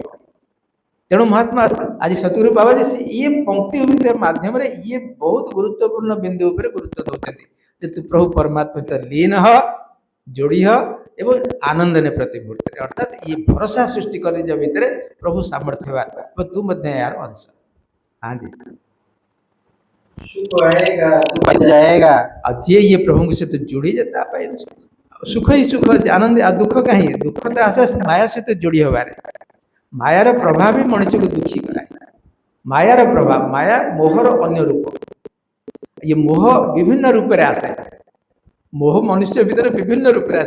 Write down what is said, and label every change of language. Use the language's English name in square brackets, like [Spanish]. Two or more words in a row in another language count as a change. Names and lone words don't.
[Odia] ତେଣୁ ମହାତ୍ମା ଆଜି ସତଗୁରୁ ବାବାଜୀ ଇଏ ପଙ୍କ୍ତି ମାଧ୍ୟମରେ ଇଏ ବହୁତ ଗୁରୁତ୍ୱପୂର୍ଣ୍ଣ ବିନ୍ଦୁ ଉପରେ ଗୁରୁତ୍ୱ ଦେଉଛନ୍ତି ଯେ ତୁ ପ୍ରଭୁ ପରମାତ୍ମା ସହିତ ଲୀନ ହ, ଯୋଡ଼ି ହ ଏବଂ ଆନନ୍ଦ ନେ ପ୍ରତି ମୁହୂର୍ତ୍ତରେ। ଅର୍ଥାତ୍ ଇଏ ଭରସା ସୃଷ୍ଟି କରି ନିଜ ଭିତରେ ପ୍ରଭୁ ସାମର୍ଥ୍ୟବାନ ଏବଂ ତୁ ମଧ୍ୟ ଏହାର ଅଂଶ। [Hindi] हाँ जी, सुख रहेगा दुख जाएगा। [Odia] ଆଉ ଯିଏ ଇଏ ପ୍ରଭୁଙ୍କ ସହିତ ଯୋଡ଼ି ଯାଏ ତା ପାଇଁ ସୁଖ ହିଁ ସୁଖ ଅଛି, ଆନନ୍ଦ। ଆଉ ଦୁଃଖ କାହିଁ? ଦୁଃଖ ତ ଆସେ ମାୟା ସହିତ ଯୋଡ଼ି ହେବାରେ। ମାୟାର ପ୍ରଭାବ ହିଁ ମଣିଷକୁ ଦୁଃଖୀ କରାଏ। ମାୟାର ପ୍ରଭାବ, ମାୟା ମୋହର ଅନ୍ୟ ରୂପ। ଇଏ ମୋହ ବିଭିନ୍ନ ରୂପରେ ଆସେ, ମୋହ ମନୁଷ୍ୟ ଭିତରେ ବିଭିନ୍ନ ରୂପରେ ଆସେ।